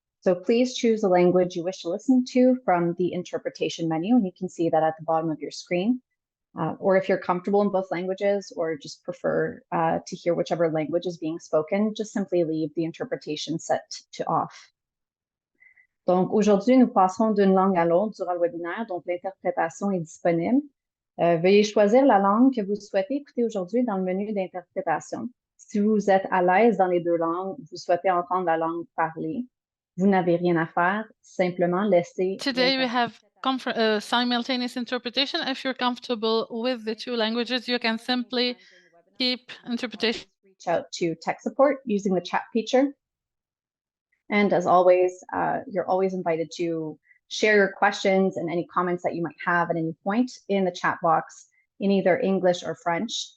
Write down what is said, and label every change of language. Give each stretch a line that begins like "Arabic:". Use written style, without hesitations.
English: So please choose the language you wish to listen to from the interpretation menu, and you can see that at the bottom of your screen. Or if you're comfortable in both languages or just prefer to hear whichever language is being spoken, just simply leave the interpretation set to off.
French: Donc aujourd'hui, nous passerons d'une langue à l'autre durant le webinaire, donc l'interprétation est disponible. Veuillez choisir la langue que vous souhaitez écouter aujourd'hui dans le menu d'interprétation. Si vous êtes à l'aise dans les deux langues, vous souhaitez entendre la langue parlée, vous n'avez rien à faire, simplement laissez.
English: Today we have simultaneous interpretation. If you're comfortable with the two languages, you can simply keep interpretation. Reach out to tech support using the chat feature. And as always, you're always invited to share your questions and any comments that you might have at any point in the chat box in either English or French.